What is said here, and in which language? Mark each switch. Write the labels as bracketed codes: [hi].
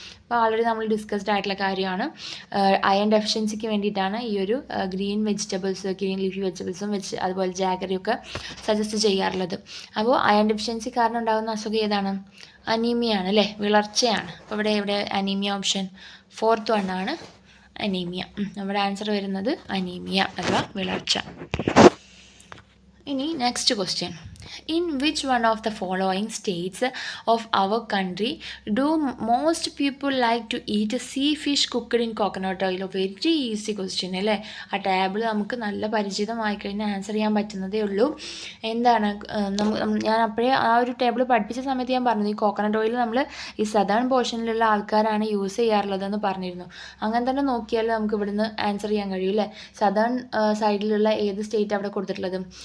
[ml] അപ്പോൾ ആൾറെഡി നമ്മൾ ഡിസ്കസ്ഡ് ആയിട്ടുള്ള കാര്യമാണ്. അയൺ ഡെഫിഷ്യൻസിക്ക് വേണ്ടിയിട്ടാണ് ഈ ഒരു ഗ്രീൻ ലീഫി വെജിറ്റബിൾസും അതുപോലെ ജാഗറിയൊക്കെ സജസ്റ്റ് ചെയ്യാറുള്ളത്. അപ്പോൾ അയൺ ഡെഫിഷ്യൻസി കാരണം ഉണ്ടാകുന്ന അസുഖം ഏതാണ്? അനീമിയ ആണ് അല്ലേ, വിളർച്ചയാണ്. അപ്പോൾ ഇവിടെ അനീമിയ ഓപ്ഷൻ ഫോർത്ത് വണ്ണാണ് അനീമിയ. നമ്മുടെ ആൻസർ വരുന്നത് അനീമിയ അഥവാ വിളർച്ച. ഇനി next question. [en] In which one of the following states of our country do most people like to eat sea fish cooked in coconut oil? Very easy question [ml] അല്ലേ. ആ table നമുക്ക് നല്ല പരിചിതമായി കഴിഞ്ഞാൽ ആൻസർ ചെയ്യാൻ പറ്റുന്നതേ ഉള്ളൂ. എന്താണ് ഞാൻ അപ്പോഴേ ആ ഒരു ടേബിൾ പഠിപ്പിച്ച സമയത്ത് ഞാൻ പറഞ്ഞത്, ഈ കോക്കനട്ട് ഓയിൽ നമ്മൾ ഈ സദേൺ പോർഷനിലുള്ള ആൾക്കാരാണ് യൂസ് ചെയ്യാറുള്ളതെന്ന് പറഞ്ഞിരുന്നു. അങ്ങനെ തന്നെ നോക്കിയാൽ നമുക്ക് ഇവിടുന്ന് ആൻസർ ചെയ്യാൻ കഴിയും അല്ലേ. സദേൺ സൈഡിലുള്ള ഏത് സ്റ്റേറ്റ് അവിടെ കൊടുത്തിട്ടുള്ളത്?